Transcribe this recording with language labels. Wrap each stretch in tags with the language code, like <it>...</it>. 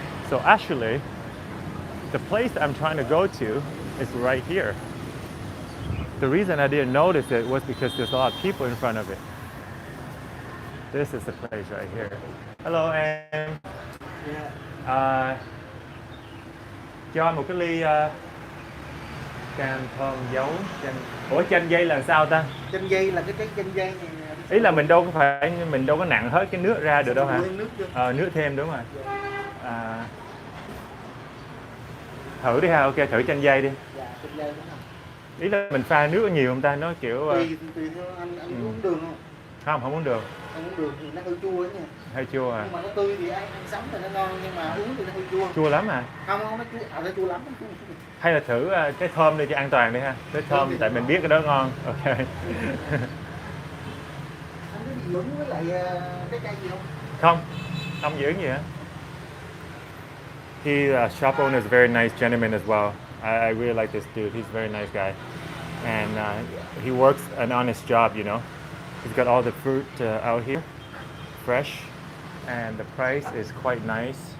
<en>So actually, the place I'm trying to go to is right here. The reason I didn't notice it was because there's a lot of people in front of it. This is the place right here.</en> <vi>Hello em. Cho anh một cái ly cam thơm dấu chanh. Ủa chanh dây là sao ta? Chanh dây là cái chanh dây này. Ý là mình đâu có nặn hết cái nước ra được đâu hả? Nước thêm đúng rồi. Thử đi ha, ok thử chanh dây đi. Dạ, chanh dây đúng không? Ý là mình pha nước nhiều không ta? Nó kiểu tùy theo anh uống đường không? Không uống đường. Không uống đường thì nó hơi chua ấy nha. Hơi chua à? Nhưng mà nó tươi thì ăn sống thì nó ngon nhưng mà uống thì nó hơi chua. Chua lắm à? Không, nó chua, nó chua lắm. Hay là thử cái thơm đi cho an toàn đi ha. Cái thơm tại mình biết cái đó ngon. Ok. Anh có bị lúng với lại cái cây gì không? Không dưỡng gì hả?</vi> <en>He shop owner is a very nice gentleman as well. I really like this dude. He's a very nice guy, and he works an honest job. You know, he's got all the fruit out here, fresh, and the price is quite nice.</en>